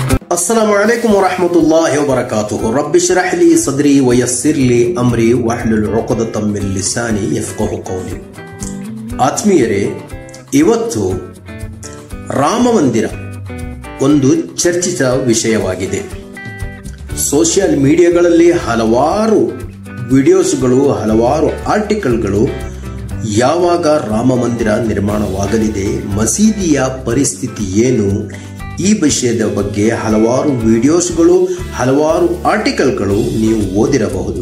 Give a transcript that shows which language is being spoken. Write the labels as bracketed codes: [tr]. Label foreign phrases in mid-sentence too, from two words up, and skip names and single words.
[ar] السلام عليكم ورحمة الله وبركاته رب اشرح لي صدري ويسر لي أمري واحلل عقدة من لساني يفقهوا قولي. [kn] ಆತ್ಮೀಯರೇ, ಇವತ್ತು ರಾಮ ಮಂದಿರ ಒಂದು ಚರ್ಚಿತ ವಿಷಯವಾಗಿದೆ. ಸೋಷಿಯಲ್ ಮೀಡಿಯಾಗಳಲ್ಲಿ ಹಲವಾರು ವಿಡಿಯೋಸ್ಗಳು, ಹಲವಾರು ಆರ್ಟಿಕಲ್ಗಳು ಯಾವಾಗ ರಾಮ ಮಂದಿರ ನಿರ್ಮಾಣವಾಗಲಿದೆ, ಮಸೀದಿಯ ಪರಿಸ್ಥಿತಿ ಏನು, ಈ ವಿಷಯದ ಬಗ್ಗೆ ಹಲವಾರು ವಿಡಿಯೋಸ್ಗಳು, ಹಲವಾರು ಆರ್ಟಿಕಲ್ಗಳು ನೀವು ಓದಿರಬಹುದು.